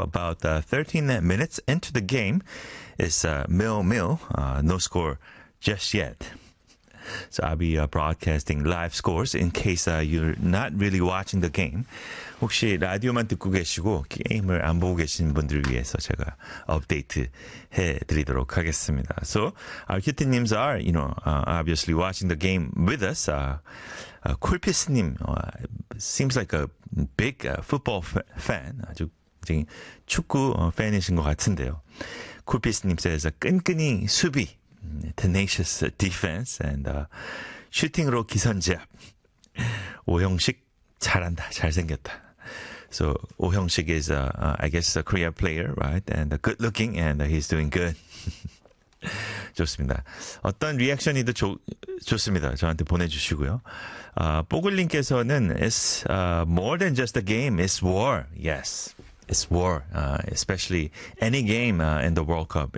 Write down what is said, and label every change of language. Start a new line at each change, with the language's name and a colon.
English: About 13 minutes into the game, it's nil-nil. No score just yet. So I'll be broadcasting live scores in case you're not really watching the game.
Korean: 혹시 라디오만 듣고 계시고 게임을 안 보고 계신 분들을 위해서 제가 업데이트 해드리도록 하겠습니다.
English: So our Kitty Nims are, you know, obviously watching the game with us. Kulpis님 seems like a big football fan.
Korean: 아주 축구 팬이신 것 같은데요.
English: Kulpis님 says,
Korean: 끈끈이 수비.
English: Tenacious defense and shooting
Korean: 으로 기선제압. 오형식 잘한다, 잘생겼다.
English: So 오형식 is I guess a Korean player, right? And good looking and he's doing good.
Korean: 좋습니다. 어떤 리액션이든 좋습니다. 저한테 보내주시고요.
English: 뽀글님께서는 it's more than just a game, it's war. Yes. It's war, especially any game in the World Cup.